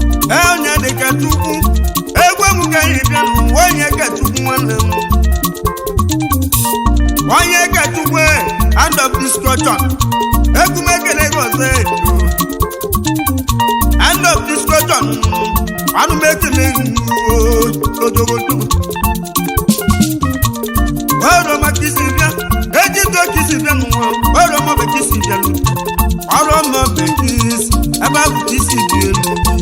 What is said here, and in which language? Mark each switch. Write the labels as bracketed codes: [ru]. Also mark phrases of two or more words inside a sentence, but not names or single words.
[ig] Ee, onye dị ka Chukwu, egwu egwu ka anyị bịa nụ, onye ka Chukwu nwanne m. Onye ka Chukwu, [en] eh, hand of destruction. [ig] Egwu m ekele gị ọzọ, eh. [en] Hand of destruction, [ig] anụ m ekele gị, oh, odogo, odogo. Ọrụ ọma ka isi bịa, ejito ka isi bịa n'ụwa, ọrụ ọma bụ ka isi bịa n'ụwa. Ọrụ ọma bụ ka isi, ebe ahụ ka isi dị elu.